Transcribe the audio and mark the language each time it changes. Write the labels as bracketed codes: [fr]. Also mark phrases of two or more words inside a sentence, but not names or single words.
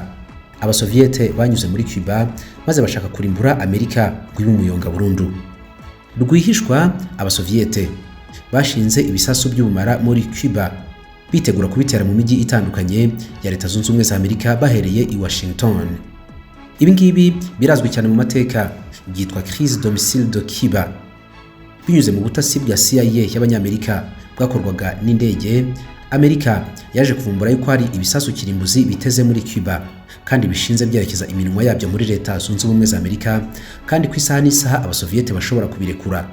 [rw] Abasoviete banyuze muri Cuba maze bashaka kurimbura Amerika ngo umuyonga burundu. Rwihishwa Abasoviete bashinze ibisasu by'ubumara muri Cuba, bitegura kubitera mu mijyi itandukanye ya Leta Zunze Ubumwe za Amerika bahereye i Washington. Ibi ngibi birazwi cyane mu mateka, byitwa [fr] crise de missile de Cuba. [rw] Binyuze mu butasi bwa CIA y'Abanyamerika bwakorwaga n'indege, Amerika yaje kuvumbura yuko hari ibisasu kirimbuzi biteze muri Cuba kandi bishinze byerekeza iminwa yabyo muri Leta Zunze Ubumwe za Amerika, kandi ku isaha n'isaha Abasoviete bashobora kubirekura.